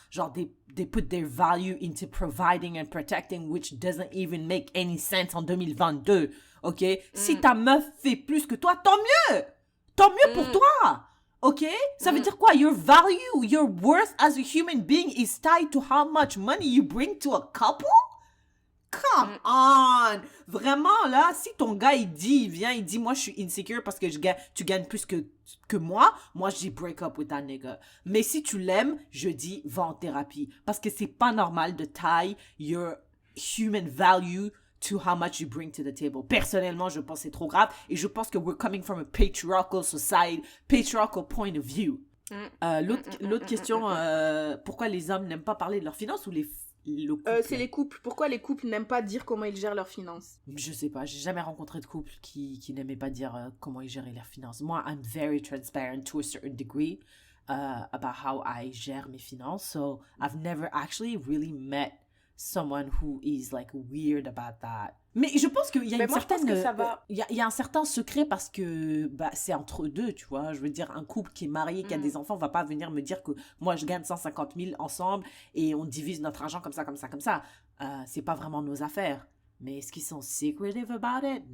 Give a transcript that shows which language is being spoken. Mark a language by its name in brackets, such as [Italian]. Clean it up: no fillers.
[English] Genre, they put their value into providing and protecting, which doesn't even make any sense en 2022. OK? [French] Si ta meuf fait plus que toi, tant mieux! Tant mieux pour toi! OK? Ça veut dire quoi? [English] Your value, your worth as a human being is tied to how much money you bring to a couple? Come on! [French] Vraiment, là, si ton gars, il dit, moi, je suis insecure parce que tu gagnes plus que moi je dis [English] break up with that nigga. [French] Mais si tu l'aimes, je dis va en thérapie. Parce que c'est pas normal de [English] tie your human value to how much you bring to the table. [French] Personnellement, je pense que c'est trop grave. Et je pense que [English] we're coming from a patriarchal society, patriarchal point of view. [French] L'autre question, pourquoi les hommes n'aiment pas parler de leurs finances ou le couple? C'est les couples. Pourquoi les couples n'aiment pas dire comment ils gèrent leurs finances? Je sais pas, j'ai jamais rencontré de couple qui n'aimait pas dire comment ils géraient leurs finances. [English] Moi, I'm very transparent to a certain degree about how I [French] gère mes finances. [English] So, I've never actually really met someone who is like weird about that. [French] Mais je pense qu'il y a il y a un certain secret parce que c'est entre deux, tu vois. Je veux dire, un couple qui est marié, qui a des enfants, va pas venir me dire que moi je gagne 150 000 ensemble et on divise notre argent comme ça. C'est pas vraiment nos affaires. Mais est-ce qu'ils sont [English] secretive about it?